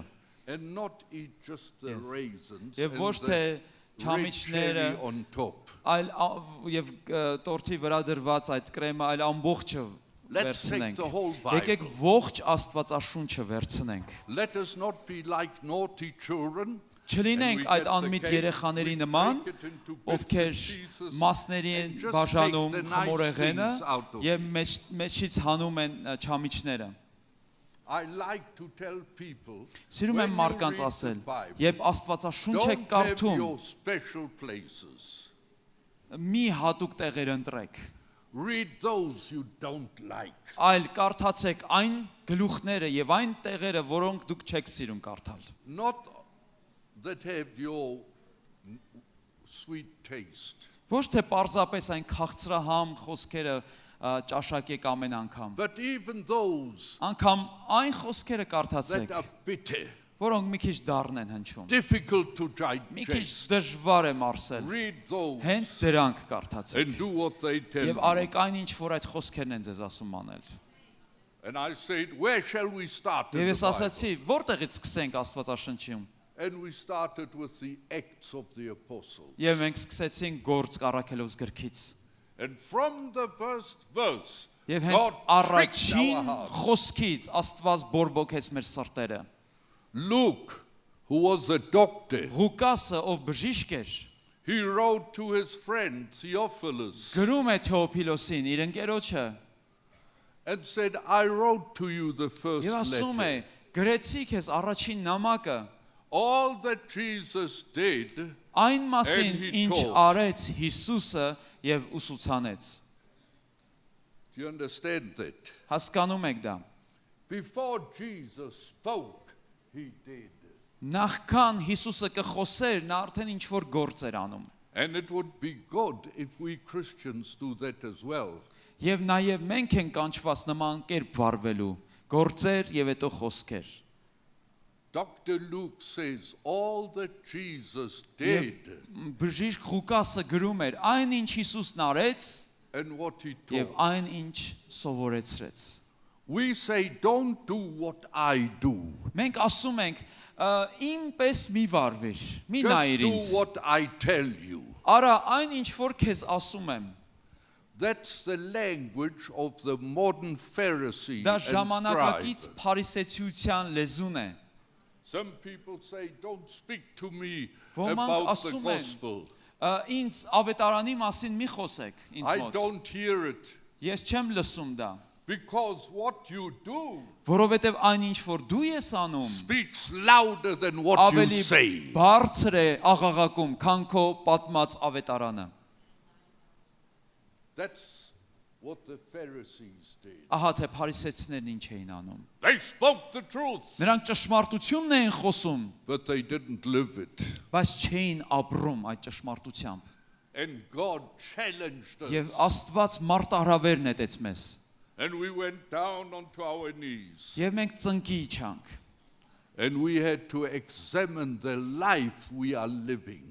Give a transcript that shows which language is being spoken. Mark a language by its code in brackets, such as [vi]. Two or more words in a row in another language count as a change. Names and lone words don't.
[en] And not eat just the raisins [hy] Եվ [en] and [hy] ոչ թե [en] the red [hy] չամիչները, [en] cherry on top. [hy] այլ եւ տորթի վրա դրված այդ կրեմը, այլ ամբողջը [en] Let's take [hy] վերցնենք։ [en] the whole [hy] Եկեք [en] Bible. [hy] ողջ Աստվածաշունչը վերցնենք։ [en] Let us not be like naughty children. [hy] Չլինենք այդ անմիտ երեխաների նման, ովքեր մասների են բաժանում խմորեղենը եւ մեջից հանում են չամիչները։ [en] I like to tell people, [hy] Սիրում եմ [en] when you [hy] մարդկանց [en] read the [hy] ասել, [en] Bible, [hy] երբ Աստվածաշունչ եք [en] don't have [hy] կարդում, [en] your special places. [hy] մի հատուկ տեղեր ընտրեք, [en] Read those you don't like. [hy] այլ կարդացեք այն գլուխները եւ այն տեղերը, որոնք դուք չեք սիրում կարդալ։ [en] Not that have your sweet taste. [hy] Ոչ թե պարզապես այն քաղցրահամ խոսքերը ճաշակեք ամեն անգամ, [en] But even those [hy] անգամ այն խոսքերը [en] that [hy] կարդացեք, [en] are bitter, [hy] որոնք մի քիչ դառն են հնչում, [en] difficult to [hy] մի քիչ [en] digest. [hy] դժվար է մարսել, [en] Read those [hy] հենց դրանք կարդացեք [en] and do what they tell [hy] եւ [en] you. [hy] արեք այն ինչ որ այդ խոսքերն են ձեզ ասում անել։ [en] And I said, where shall we start in [hy] Եվ [en] the [hy] ես [en] Bible? [hy] ասացի, որտեղից սկսենք Աստվածաշնչում։ [en] And we started with the Acts of the Apostles. [hy] Եվ մենք սկսեցինք գործ առաքելոց գրքից։ [en] And from the first verse, [hy] Եվ հենց [en] God pricked our [hy] առաջին [en] hearts. [hy] խոսքից Աստված բորբոքեց մեր սրտերը։ [en] Luke, who was a doctor, [hy] Ղուկասը, ով բժիշկ էր, [en] he wrote to his friend Theophilus [hy] գրում է Թեոփիլոսին, իր ընկերոջը, [en] and said, I wrote to you the first [hy] եւ ասում է, [en] letter. [hy] գրեցի քեզ առաջին նամակը, [en] All that Jesus did, [hy] այն մասին, [en] And he [hy] ինչ [en] taught. [hy] արեց Հիսուսը եւ ուսուցանեց։ [en] do you understand that? [hy] Հասկանում եք դա։ [en] Before Jesus spoke, he did. [hy] Նախքան Հիսուսը կխոսեր, նա արդեն ինչ որ գործ էր անում։ [en] And it would be good if we Christians do that as well. [hy] Եվ նաեւ մենք ենք կանչված նման կերպ վարվելու, գործեր եւ հետո խոսքեր։ [en] Dr. Luke says all that Jesus did [hy] Բժիշկ Ղուկասը գրում էր այն ինչ Հիսուսն արեց [en] and what he [hy] եւ [en] taught. [hy] այն ինչ սովորեցրեց։ [en] We say, don't do what I do. [hy] Մենք ասում ենք, «Ինպես մի վարվիր, մի [en] Just [hy] նայիր [en] do [hy] ինձ»։ [en] what I tell you. [hy] Արա այն ինչ որ քեզ ասում եմ։ [en] That's the language of the modern Pharisee [hy] Դա [en] and [hy] ժամանակակից [en] scribe. [hy] փարիսեցիության լեզուն է։ [en] Some people say, don't speak to me [hy] Ոմանք [en] about the [hy] ասում են, [en] gospel. [hy] Ինձ ավետարանի մասին մի խոսեք ինձ [en] I [hy] մոտ։ [en] don't hear it. [hy] Ես չեմ լսում դա, [en] Because what you do [hy] որովհետև այն ինչ որ դու ես անում, [en] speaks louder than what you [hy] ավելի [en] say. [hy] բարձր է աղաղակում, քան քո պատմած ավետարանը։ [en] That's what the Pharisees did. [hy] Ահա թե փարիսեցիներն ինչ էին անում։ [en] They spoke the truth, [hy] Նրանք ճշմարտությունն էին խոսում, [en] but they didn't live it. [hy] բայց չէին ապրում այդ ճշմարտությամբ։ [en] And God challenged us. [hy] Եվ Աստված մարտահրավեր նետեց մեզ։ [en] And we went down onto our knees. [hy] Եվ մենք ծնկի իջանք։ [en] And we had to examine the life we are living.